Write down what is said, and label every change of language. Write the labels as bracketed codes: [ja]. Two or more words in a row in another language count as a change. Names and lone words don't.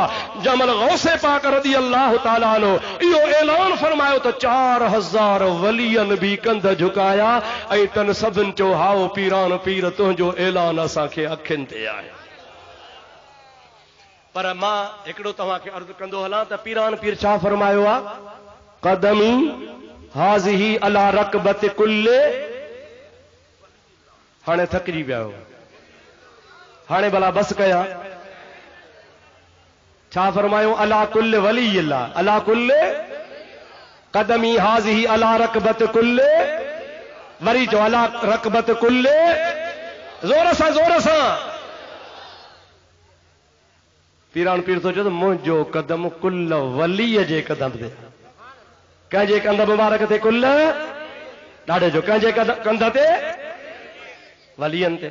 [sd] जमल गौसे पाक [ar] رضي الله تعالى عنه [sd] इहो ऐलान फरमायो त 4000 वलियनि बि कंध झुकाया ऐं तन सभिनि चयो हाओ पीरान पीर तुंहिंजो ऐलान असांखे अखियुनि ते आहे। पर मां हिकिड़ो तव्हांखे अर्ज़ु कंदो हलां त पीरान पीर छा फरमायो आहे, [ar] قدمي هذه على رقبة كل. [sd] हाणे थकिजी विया हो, हाणे भला बस कया। छा फरमायो, [ar] على كل ولي الله على كل قدمي هذه على رقبة كل. [sd] वरी जो [ar] على رقبة كل, [sd] जोर सां जोर सां। पीरान पीर थो चए त मुंहिंजो कदम कुल वलीअ जे कदम ते, कंहिंजे कंध मुबारक ते कुल, ॾाढे जो कंहिंजे कंध ते वलियनि ते।